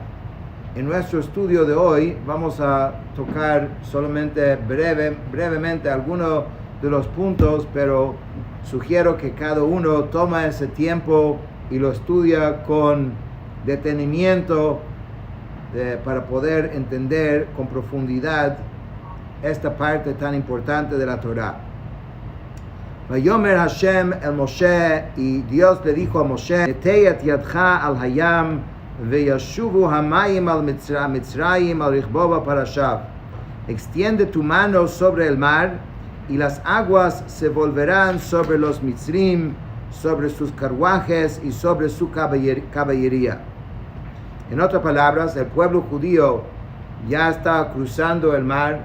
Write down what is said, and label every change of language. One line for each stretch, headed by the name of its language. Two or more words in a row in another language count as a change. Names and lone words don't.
Spanish: En nuestro estudio de hoy vamos a tocar solamente brevemente algunos de los puntos, pero sugiero que cada uno tome ese tiempo y lo estudia con detenimiento para poder entender con profundidad esta parte tan importante de la Torah.
Hebrew: ויאמר השם אל משה,
Spanish: y Dios le dijo a Moshe,
Hebrew: נטה את ידך על הים וישבו המים על מצרים על רכבו ועל פרשיו.
Spanish: Extiende tu mano sobre el mar y las aguas se volverán sobre los Mitzrim, sobre sus carruajes y sobre su caballería. En otras palabras, el pueblo judío ya está cruzando el mar.